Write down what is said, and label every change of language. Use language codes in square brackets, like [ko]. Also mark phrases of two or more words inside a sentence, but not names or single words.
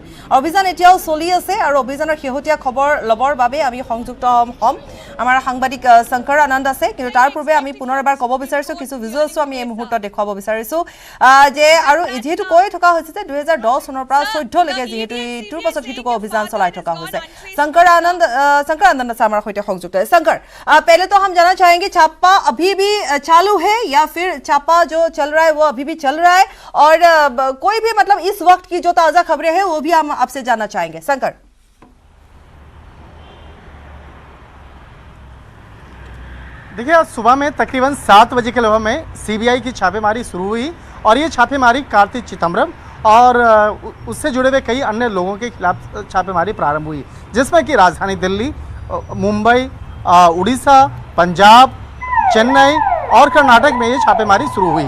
[as] অভিযান এতিয়াও চলি আছে আৰু অভিযানৰ শেহতীয়া খবৰ ল'বৰ বাবে আমি সংযুক্ত হ'ম। আমাৰ সাংবাদিক শংকৰ আনন্দ আছে, কিন্তু তাৰ পূৰ্বে আমি পুনৰ এবাৰ ক'ব বিচাৰিছোঁ, কিছু ভিজুৱেলছো আমি এই মুহূৰ্তত দেখুৱাব বিচাৰিছোঁ যে আৰু যিহেতু কৈ থকা হৈছে যে 2010 চনৰ পৰা 14 লৈকে যিহেতু ইটোৰ পাছত সিটোকৈ অভিযান চলাই থকা হৈছে। [hi] शंकर आनंद से हमारे साथ संयुक्त है। शंकर, पहले तो हम जानना चाहेंगे छापा अभी भी चालू है या फिर छापा जो चल रहा है वो अभी भी चल रहा है, और कोई भी मतलब इस वक्त की जो ताजा खबरें हैं वो भी हम आपसे जानना चाहेंगे। शंकर, देखिए आज सुबह में तकरीबन 7 बजे के लगभग में सीबीआई की छापेमारी शुरू हुई और ये छापेमारी कार्ति चिदम्बरम और उससे जुड़े हुए कई अन्य लोगों के खिलाफ छापेमारी प्रारंभ हुई, जिसमें कि राजधानी दिल्ली, मुंबई, उड़ीसा, पंजाब, चेन्नई और कर्नाटक में ये छापेमारी शुरू हुई।